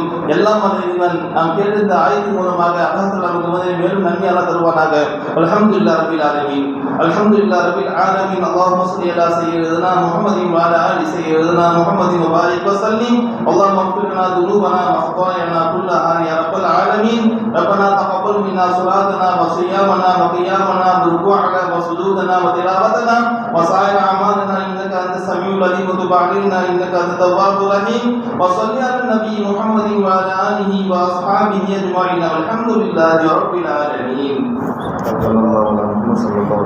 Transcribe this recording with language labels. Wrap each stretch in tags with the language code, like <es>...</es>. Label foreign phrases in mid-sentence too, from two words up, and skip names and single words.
<ta>எல்லாம் அறிவன் நாம் கேட்ட இந்த ஆயத்தின் மூலமாக அல்லாஹ் தஆலா நமக்கு வந்து மேலும் நன்மையாக தருவானாக.</ta> <ar>الحمد لله رب العالمين، الحمد لله رب العالمين. اللهم صل على سيدنا محمد وعلى آل سيدنا محمد وبارك وسلم. اللهم اغفر لنا ذنوبنا وخطايانا كلها يا رب العالمين. ربنا تقبل منا صلاتنا وصيامنا وقيامنا بركوعنا وسجودنا وتلاوتنا وسائر أعمالنا إنك أنت السميع العليم وتب علينا إنك أنت التواب الرحيم. وصلي على النبي محمد وعلى آله وأصحابه أجمعين والحمد لله رب العالمين.</ar>